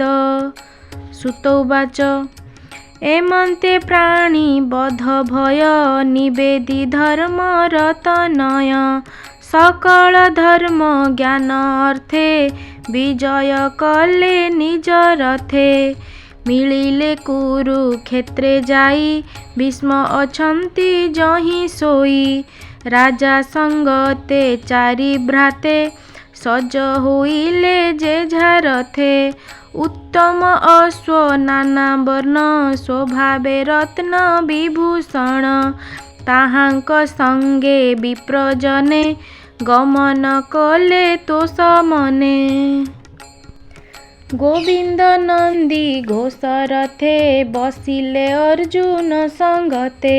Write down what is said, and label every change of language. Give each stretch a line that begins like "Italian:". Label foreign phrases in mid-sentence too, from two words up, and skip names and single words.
Odia: ସୁତୋବାଚ ଏମନ୍ତେ ପ୍ରାଣୀ ବଧ ଭୟ ନିବେଦୀ ଧର୍ମ ରତନୟ। ସକଳ ଧର୍ମ ଜ୍ଞାନ ଅର୍ଥେ ବିଜୟ କଲେ ନିଜ ରଥେ। ମିଳିଲେ କୁରୁକ୍ଷେତ୍ରେ ଯାଇ ଭୀଷ୍ମ ଅଛନ୍ତି ଯହିଁ ଶୋଇ। ରାଜା ସଙ୍ଗତେ ଚାରି ଭ୍ରାତେ ସଜ ହୋଇଲେ ଯେଝା ରଥେ। ଉତ୍ତମ ଅଶ୍ୱ ନାନା ବର୍ଣ୍ଣ ସ୍ୱଭାବେ ରତ୍ନ ବିଭୂଷଣ। ତାହାଙ୍କ ସଙ୍ଗେ ବିପ୍ରଜନେ ଗମନ କଲେ ତୋଷ ମନେ। ଗୋବିନ୍ଦ ନନ୍ଦୀ ଘୋଷ ରଥେ ବସିଲେ ଅର୍ଜୁନ ସଙ୍ଗତେ।